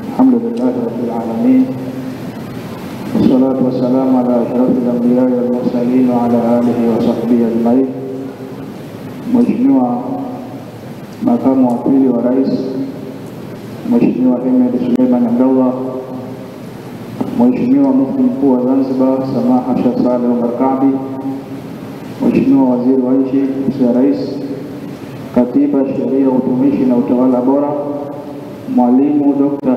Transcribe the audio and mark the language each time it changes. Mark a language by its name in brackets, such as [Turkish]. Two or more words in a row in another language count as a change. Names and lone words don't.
[Arabic] الحمد لله رب العالمين، والصلاة والسلام على أشرف الأنبياء والمرسلين وعلى آله وصحبه أجمعين. [Swahili] Mheshimiwa Makamu wa Pili wa Rais, Mheshimiwa Ahmed Suleiman Abdallah, Mheshimiwa Mufti Mkuu wa Zanzibar Samaha Sheikh Saleh Omar Kaabi, Mheshimiwa Waziri wa Nchi Ofisi ya Rais, Katiba, Sheria, Utumishi na Utawala Bora, Mwalimu Dr.